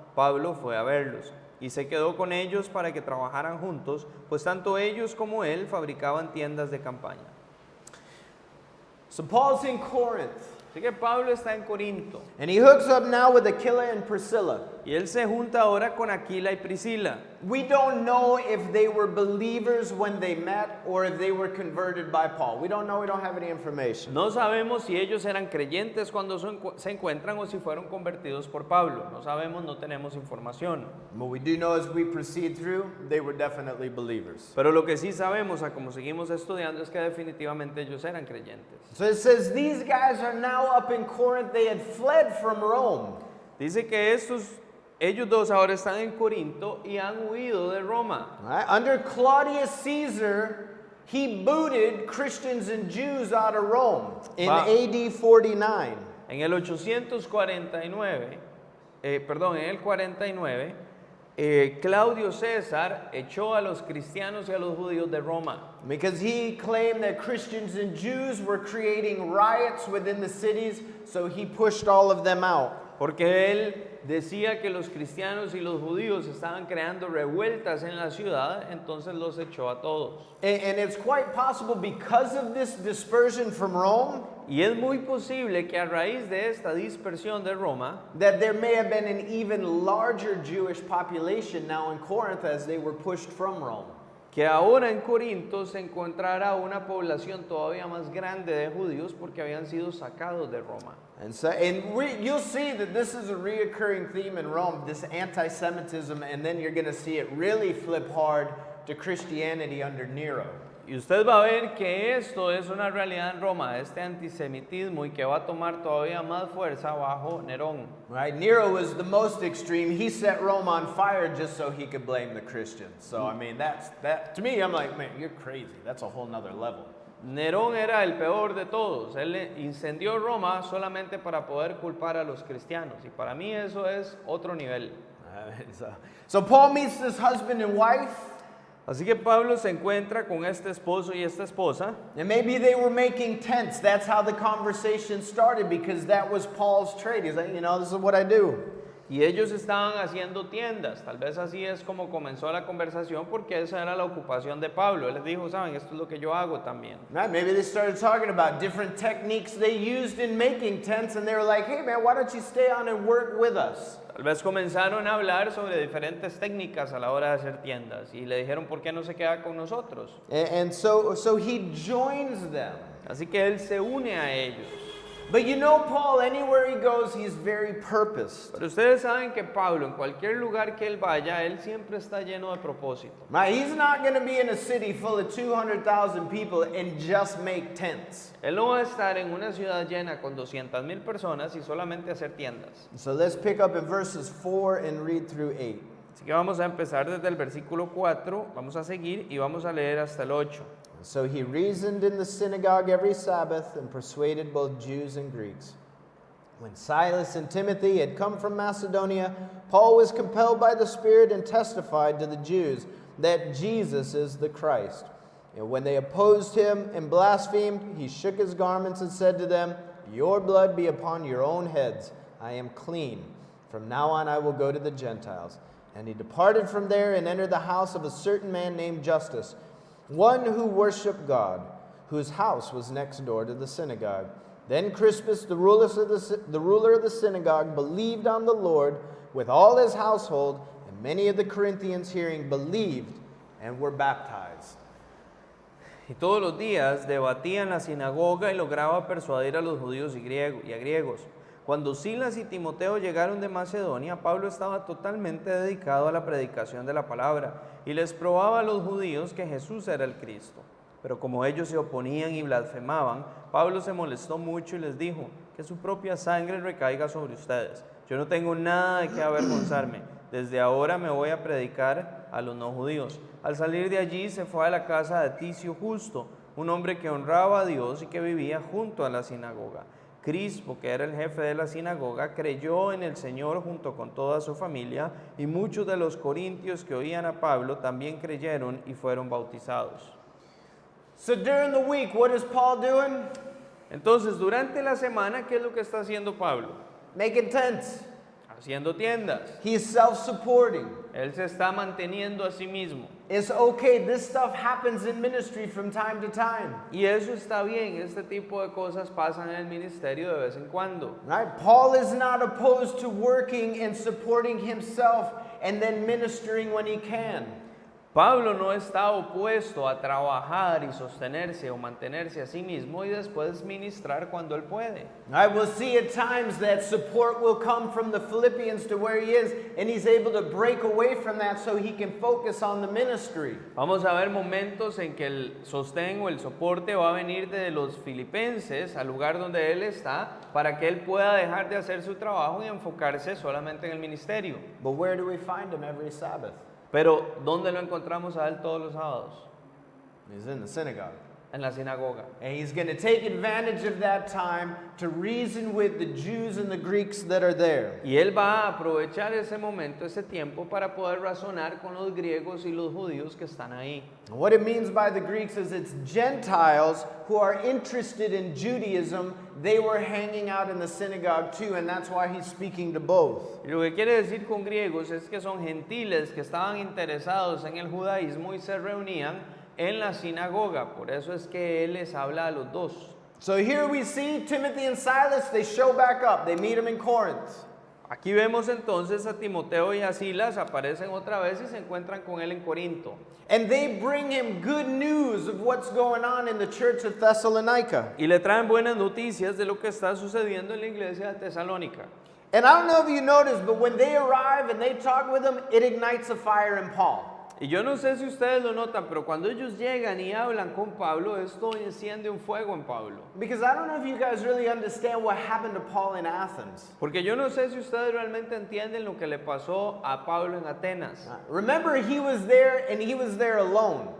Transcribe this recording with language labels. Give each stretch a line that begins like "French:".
Spanish: Pablo fue a verlos y se quedó con ellos para que trabajaran juntos, pues tanto ellos como él fabricaban tiendas de campaña.
English: So Paul's in Corinth,
Spanish: Así que Pablo está en Corinto
English: and he hooks up now with Aquila and Priscilla.
Spanish: y él se junta ahora con Aquila y Priscila.
English: We don't know if they were believers when they met or if they were converted by Paul. We don't know, we don't have any information.
Spanish: No sabemos si ellos eran creyentes cuando se encuentran o si fueron convertidos por Pablo. No sabemos, no tenemos información.
English: What we do know as we proceed through, they were definitely believers.
Spanish: Pero lo que sí sabemos, a como seguimos estudiando, es que definitivamente ellos eran creyentes.
English: So it says these guys are now up in Corinth. They had fled from Rome.
Spanish: Dice que ellos dos ahora están en Corinto y han huido de Roma.
English: Right? Under Claudius Caesar, he booted Christians and Jews out of Rome in AD 49.
Spanish: En el 849, en el 49, Claudio César echó a los cristianos y a los judíos de Roma.
English: Because he claimed that Christians and Jews were creating riots within the cities, so he pushed all of them out.
Spanish: Porque él decía que los cristianos y los judíos estaban creando revueltas en la ciudad, entonces los echó a todos.
English: And it's quite possible because of this dispersion from Rome,
Spanish: Y es muy posible que a raíz de esta dispersión de Roma,
English: that there may have been an even larger Jewish population now in Corinth as they were pushed from Rome.
Spanish: que ahora en Corinto se encontrará una población todavía más grande de judíos porque habían sido sacados de Roma.
English: You'll see that this is a reoccurring theme in Rome, this anti-Semitism, and then you're going to see it really flip hard to Christianity under Nero.
Spanish: Y usted va a ver que esto es una realidad en Roma, este antisemitismo, y que va a tomar todavía más fuerza bajo Nerón.
English: Right? Nero was the most extreme. He set Rome on fire just so he could blame the Christians. So, I mean, that to me, I'm like, man, you're crazy. That's a whole nother level.
Spanish: Nerón era el peor de todos. Él incendió Roma solamente para poder culpar a los cristianos. Y para mí eso es otro nivel.
English: So Paul meets this husband and wife.
Spanish: Así que Pablo se encuentra con este esposo y esta esposa.
English: And maybe they were making tents. That's how the conversation started, because that was Paul's trade. He's like, this is what I do.
Spanish: Y ellos estaban haciendo tiendas. Tal vez así es como comenzó la conversación, porque esa era la ocupación de Pablo. Él les dijo, saben, esto es lo que yo hago también.
English: Right? Maybe they started talking about different techniques they used in making tents, and they were like, hey man, why don't you stay on and work with us?
Spanish: Tal vez comenzaron a hablar sobre diferentes técnicas a la hora de hacer tiendas. Y le dijeron, ¿por qué no se queda con nosotros?
English: And so he joins them.
Spanish: Así que él se une a ellos.
English: But Paul, anywhere he goes, he's very purposed.
Spanish: Pero ustedes saben que Pablo, en cualquier lugar que él vaya, él siempre está lleno de propósito.
English: Right? He's not going to be in a city full of 200,000 people and just make tents.
Spanish: Él no va a estar en una ciudad llena con 200,000 personas y solamente hacer tiendas.
English: So let's pick up in verses 4 and read through 8.
Spanish: Así que vamos a empezar desde el versículo 4, vamos a seguir y vamos a leer hasta el 8.
English: So he reasoned in the synagogue every Sabbath and persuaded both Jews and Greeks. When Silas and Timothy had come from Macedonia, Paul was compelled by the Spirit and testified to the Jews that Jesus is the Christ. And when they opposed him and blasphemed, he shook his garments and said to them, "Your blood be upon your own heads. I am clean. From now on I will go to the Gentiles." And he departed from there and entered the house of a certain man named Justus, one who worshipped God, whose house was next door to the synagogue. Then Crispus, the ruler of the synagogue, believed on the Lord with all his household, and many of the Corinthians hearing believed and were baptized.
Spanish: Y todos los días debatía en la sinagoga y lograba persuadir a los judíos y a griegos. Cuando Silas y Timoteo llegaron de Macedonia, Pablo estaba totalmente dedicado a la predicación de la palabra y les probaba a los judíos que Jesús era el Cristo. Pero como ellos se oponían y blasfemaban, Pablo se molestó mucho y les dijo, que su propia sangre recaiga sobre ustedes. Yo no tengo nada de qué avergonzarme. Desde ahora me voy a predicar a los no judíos. Al salir de allí se fue a la casa de Ticio Justo, un hombre que honraba a Dios y que vivía junto a la sinagoga. Crispo, que era el jefe de la sinagoga, creyó en el Señor junto con toda su familia, y muchos de los corintios que oían a Pablo también creyeron y fueron bautizados.
English: So during the week, what is Paul doing?
Spanish: Entonces, durante la semana, ¿qué es lo que está haciendo Pablo?
English: Making tents.
Spanish: Haciendo tiendas.
English: He's self-supporting.
Spanish: Él se está manteniendo a sí mismo.
English: It's okay, this stuff happens in ministry from time to time.
Spanish: Y eso está bien, este tipo de cosas pasan en el ministerio de vez en cuando.
English: Right? Paul is not opposed to working and supporting himself and then ministering when he can.
Spanish: Pablo no está opuesto a trabajar y sostenerse o mantenerse a sí mismo y después ministrar cuando él puede.
English: I will see at times that support will come from the Philippians to where he is, and he's able to break away from that so he can focus on the ministry.
Spanish: Vamos a ver momentos en que el sostén o el soporte va a venir de los filipenses al lugar donde él está para que él pueda dejar de hacer su trabajo y enfocarse solamente en el ministerio.
English: But where do we find him every Sabbath?
Spanish: Pero, ¿dónde lo encontramos a él todos los sábados?
English: He's in the synagogue.
Spanish: En la sinagoga.
English: And he's going to take advantage of that time to reason with the Jews and the Greeks that are there.
Spanish: Y él va a aprovechar ese momento, ese tiempo, para poder razonar con los griegos y los judíos que están ahí.
English: And what it means by the Greeks is it's Gentiles who are interested in Judaism. They were hanging out in the synagogue too, and that's why he's speaking to both.
Spanish: Y lo que quiere decir con griegos es que son gentiles que estaban interesados en el judaísmo y se reunían en la sinagoga. Por eso es que él les habla a los dos.
English: So here we see Timothy and Silas, they show back up. They meet him in Corinth.
Spanish: Aquí vemos entonces a Timoteo y a Silas, aparecen otra vez y se encuentran con él en Corinto.
English: And they bring him good news of what's going on in the church of Thessalonica.
Spanish: Y le traen buenas noticias de lo que está sucediendo en la iglesia de Tesalónica.
English: And I don't know if you noticed, but when they arrive and they talk with him, it ignites a fire in Paul.
Spanish: Y yo no sé si ustedes lo notan, pero cuando ellos llegan y hablan con Pablo, esto enciende un fuego en Pablo.
English: Because I don't know if you guys really understand what happened to Paul in Athens.
Spanish: Porque yo no sé si ustedes realmente entienden lo que le pasó a Pablo en Atenas.
English: Remember, he was there and he was there alone.